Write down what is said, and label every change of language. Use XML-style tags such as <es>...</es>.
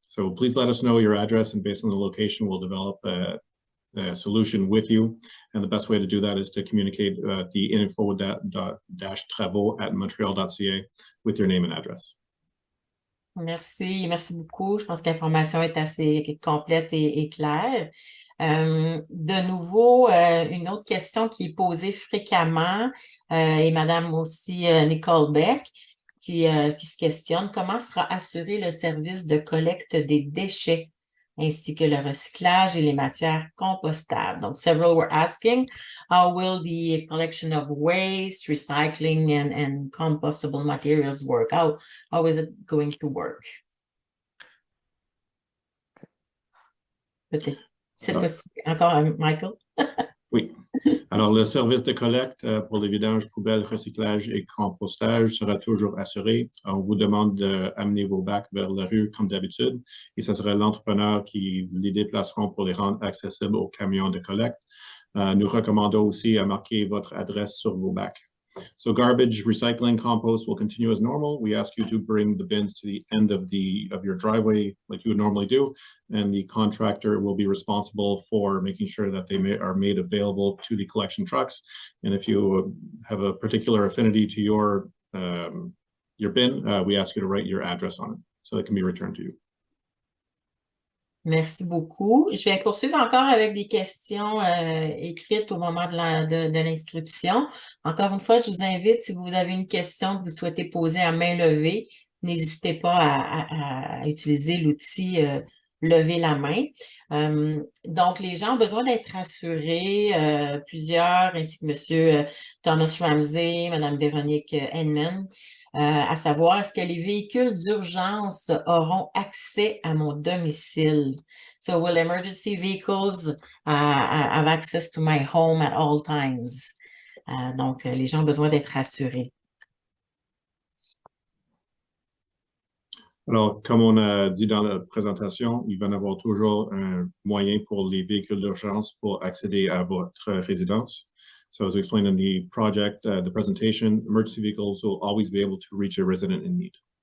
<en>So please let us know your address, and based on the location, we'll develop a solution with you. And the best way to do that is to communicate the info-travaux@montreal.ca with your name and address.</en> <fr>Merci beaucoup. Je pense que l'information est assez complète et claire. De nouveau, une autre question qui est posée fréquemment, et Madame aussi Nicole Beck, qui se questionne comment sera assuré le service de collecte des déchets ainsi que le recyclage et les matières compostables.</fr> <en>Donc, several were asking, how will the collection of waste, recycling, and compostable materials work? How is it going to work?</en> <fr>Peut-être. Cette fois-ci, encore Michael. Oui. Alors, le service de collecte pour les vidanges, poubelles, recyclage et compostage sera toujours assuré. On vous demande d'amener vos bacs vers la rue comme d'habitude et ce sera l'entrepreneur qui les déplaceront pour les rendre accessibles aux camions de collecte. Nous recommandons aussi à marquer votre adresse sur vos bacs.</fr> <en>So garbage, recycling, compost will continue as normal. We ask you to bring the bins to the end of your driveway like you would normally do, and the contractor will be responsible for making sure that they are made available to the collection trucks. And if you have a particular affinity to your bin, we ask you to write your address on it so it can be returned to you.</en> <fr>Merci beaucoup. Je vais poursuivre encore avec des questions écrites au moment de l'inscription. Encore une fois, je vous invite, si vous avez une question que vous souhaitez poser à main levée, n'hésitez pas à utiliser l'outil lever la main. Donc, les gens ont besoin d'être rassurés, plusieurs, ainsi que M. Thomas Ramsey, Mme Véronique Henman, à savoir, est-ce que les véhicules d'urgence auront accès à mon domicile?</fr> <en>So, will emergency vehicles have access to my home at all times?</en> <fr>Donc, les gens ont besoin d'être rassurés. Alors, comme on a dit dans la présentation, il va y avoir toujours un moyen pour les véhicules d'urgence pour accéder à votre résidence.</fr> <en>So as we explained in the project, the presentation, emergency vehicles will always be able to reach a resident in need.</en>